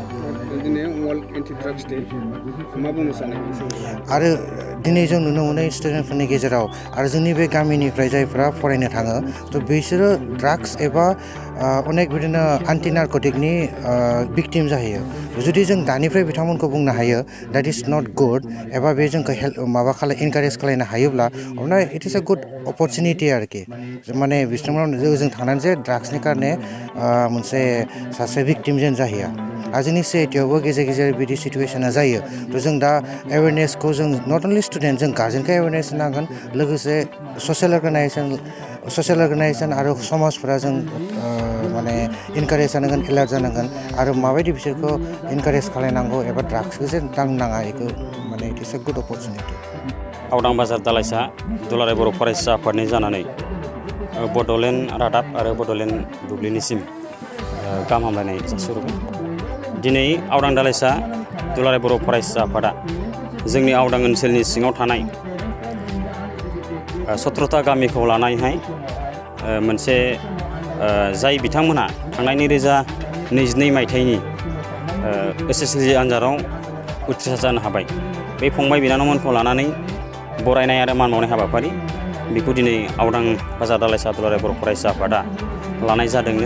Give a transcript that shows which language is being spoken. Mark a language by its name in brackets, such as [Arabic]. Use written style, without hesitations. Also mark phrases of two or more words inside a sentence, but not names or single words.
[Bodo] आरो दिनै जों नुनो मोनो स्टुडेन्टफोरनि गेजेराव आरो जोंनि बे गामिनिफ्राय जायफ्रा फरायनो थाङो थ' बिसोरो ड्राग्स एबा अनेक बिदिनो [English] anti narcotic [Bodo] भिक्टिम जाहैयो। जुदि जों दानिफ्राय बिथांमोनखौ बुंनो हायो [English] that is not good [Bodo] एबा बे जोंखौ इनकारेज खालामनो हायोब्ला अब्ला [English] it is a good opportunity [Bodo] आरोखि। माने बिथांमोना जों थांनानै जे ड्राग्सनि कारणे मोनसे सासे भिक्टिम जेन जाहैया। आरो जोंनि CITआवबो गेजेर गेजेर बिदि सिटुवेसना जायो। थ' जों दा एवेरनेसखौ जों [English] not only student [Bodo] जों गार्जेनखौ एवेरनेस होनांगोन लोगोसे [English] social organisation [Bodo] आरो समाजफोरा जों माने इनकारेज जानांगोन एलार्ट जानांगोन आरो माबायदि बिसोरखौ इनकारेज खालामनांगौ एबा ड्राग्सखौ जे दांनो नाङा बेखौ माने [English] it is a good opportunity. [Bodo] आवदां बाजार दालाइसा दुलाराय बर' फरायसा आफादनि जानानै बड'लेण्ड रादाब आरो बड'लेण्ड बुब्लिनिसिम गाहाम हामलायनाय जासिहरबाय। दिनै आवदां दालाइसा दुलाराय बर' फरायसा आफादा जोंनि आवदां ओनसोलनि सिङाव थानाय 17था गामिखौ लानानैहाय मोनसे जाय बिथांमोनहा थांनाय 2022 मायथाइनि SSLC आनजादाव उथ्रिसार जानो हाबाय बे फंबाय बिनानावमोनखौ लानानै बरायनाय आरो मान बावनाय हाबाफारि बेखौ दिनै आवदां बाजार दालाइसा दुलाराय बर' फरायसा आफादा लानाय जादोंनो।